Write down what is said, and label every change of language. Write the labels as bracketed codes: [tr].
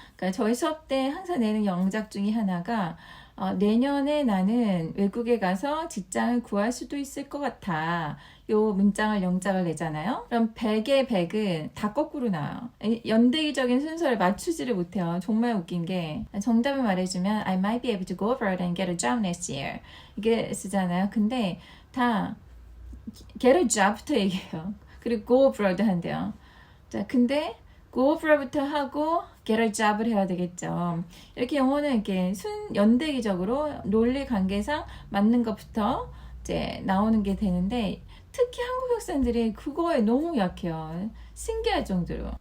[ko] 그러니까 저희 수업 때 항상 내는 영작 중에 하나가 내년에 나는 외국에 가서 직장을 구할 수도 있을 것 같아. 요 문장을 영작을 내잖아요. 그럼 100의 100은 다 거꾸로 나와요. 연대기적인 순서를 맞추지를 못해요. 정말 웃긴 게 정답을 말해주면 [en] I might be able to go abroad and get a job next year [ko] 이게 쓰잖아요. 근데 다 get a job부터 얘기해요. 그리고 go abroad 한대요. 자, 근데 go abroad부터 하고 get a job을 해야 되겠죠. 이렇게 영어는 이렇게 연대기적으로 논리 관계상 맞는 것부터 이제 나오는 게 되는데 특히 한국 학생들이 그거에 너무 약해요. 신기할 정도로.